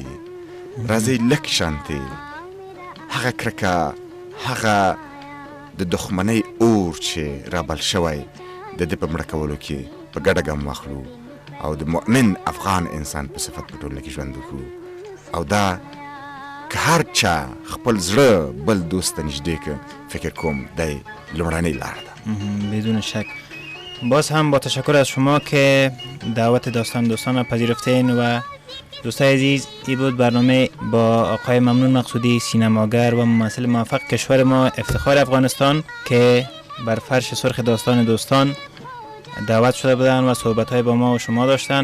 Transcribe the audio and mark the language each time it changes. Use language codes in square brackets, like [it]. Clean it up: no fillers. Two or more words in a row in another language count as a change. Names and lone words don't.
[ps] راځئ لږ شانتې هغه کرکه هغه د دښمنۍ اور چې رابل شوی د ده په مړه کولو کې په ګډه ګام واخلو او د مؤمن افغان انسان په صفت په ټولنه کې ژوند وکړو او دا که هر چا خپل زړه بل دوست ته نږدې که فکر کوم دی لومړنۍ لاره ده. [fa] بدون شک. باز هم با تشکر از شما که دعوت دوستان را پذیرفتین و دوستای عزیز این بود برنامه با آقای ممنون مقصودی سینماگر و ممثل موفق کشور ما افتخار افغانستان که بر فرش سرخ داستان دوستان دعوت شده بودن و صحبت‌های با ما و شما داشتن.